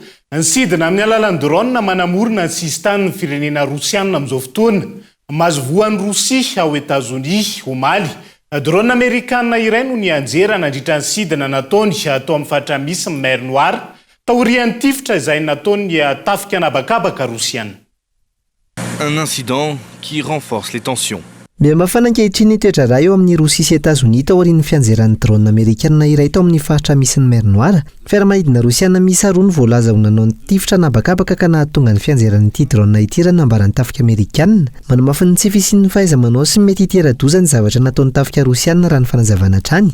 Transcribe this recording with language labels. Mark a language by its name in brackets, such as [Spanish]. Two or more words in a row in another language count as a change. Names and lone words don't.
[Malagasy] Nsidina amin'ny alalan'ny drone manamorona ny sistan'ny firenena Rosiana amin'izao fotoana. Mahazo voan'ny Rosia ao États-Unis ho Mali. Drone Amerikanina iray no ny anjera nandritra ny sidina nataony atao amin'ny faritra misy Mer Noire taorian'ny tifitra izay nataony tafika anabakabaka Rosiana. [French] Un incident qui renforce les tensions. [Malagasy] Mihamafana ankehitriny ny toetra raha eo amin'ny Rosia sy États-Unis taorian'ny fianjeran'ny drone Amerikanina iray tao amin'ny faritra misy ny Mer Noire. Fiaramanidina Rosiana miisa roa no voalaza ho nanao ny tifitra nabakabaka ka nahatonga ny fianjeran'ity drone ity raha nambaran'ny tafika Amerikanina. Manamafy ny tsy fisian'ny fahaiza-manao sy mety hitera-doza ny zavatra nataon'ny tafika Rosiana raha ny fanazavana hatrany.